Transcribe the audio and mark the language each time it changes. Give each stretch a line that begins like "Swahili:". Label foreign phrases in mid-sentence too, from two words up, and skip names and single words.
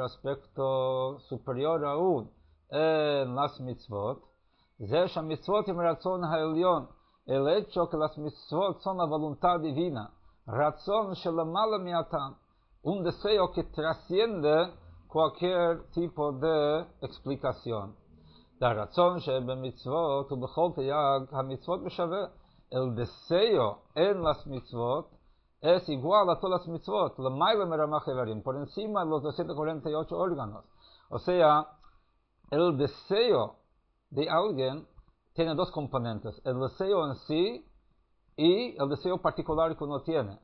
Spanish: aspecto superior aún en las mitzvot,
Hebrew: זה שהמצוות עם רצון העליון,
Spanish: el hecho que las mitzvot son la voluntad divina, razón
Hebrew: שלמעלה מהטעם,
Spanish: un deseo que trasciende cualquier tipo de explicación.
Hebrew: והרצון שבמצוות ובכל תייג המצוות בשווה,
Spanish: el deseo en las mitzvot es igual a todas las mitzvot, por encima de los 248 órganos. O sea, el deseo de alguien tiene dos componentes, el deseo en sí y el deseo particular que uno tiene.